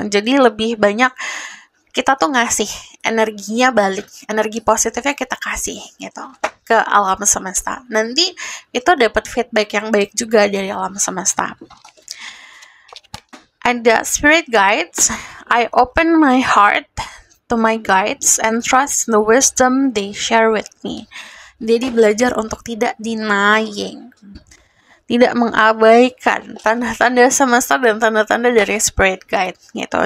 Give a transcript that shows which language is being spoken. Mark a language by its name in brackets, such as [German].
[Indonesian] Jadi lebih banyak kita tuh ngasih energinya balik, energi positifnya kita kasih gitu ke alam semesta. Nanti itu dapat feedback yang baik juga dari alam semesta. Ada spirit guides. [English] I open my heart to my guides and trust the wisdom they share with me. [Indonesian] Jadi belajar untuk tidak denying, tidak mengabaikan tanda-tanda semesta dan tanda-tanda dari spirit guide gitu.